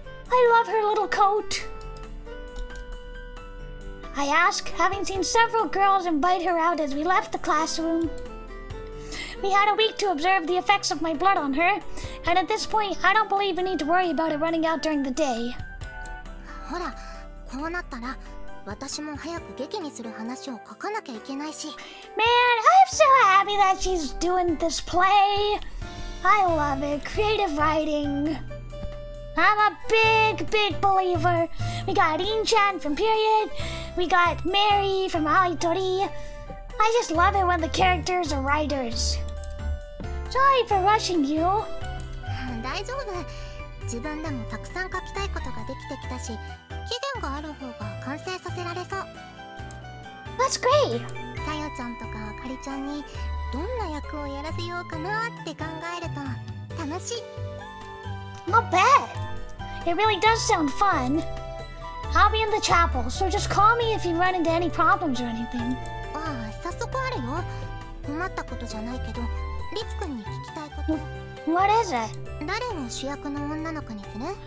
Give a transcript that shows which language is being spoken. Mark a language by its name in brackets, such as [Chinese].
[English] I love her little coat. I ask, having seen several girls invite her out as we left the classroom. We had a week to observe the effects of my blood on her, and at this point, I don't believe we need to worry about it running out during the day. [Japanese] ほら、こうなったら私も早く劇にする話を書かなきゃいけないし。 [English] Man, I'm so happy that she's doing this play. I love it. Creative writing. I'm a big believer. We got Rin-chan from Period. We got Mary from Aoi Tori. I just love it when the characters are writers. Sorry for rushing you. [Japanese] 大丈夫。自分でもたくさん書きたいことができてきたし、期限がある方が完成させられそう。 [English] That's great. [Japanese] さよちゃんとかあかりちゃんにどんな役をやらせようかなって考えると楽しい。 [English] Not bad. It really does sound fun. I'll be in the chapel, so just call me if you run into any problems or anything. [Japanese] ああ、早速あるよ。困ったことじゃないけど、リツくんに聞きたいこと。 [English] What is it? [Japanese] 誰を主役の女の子にする？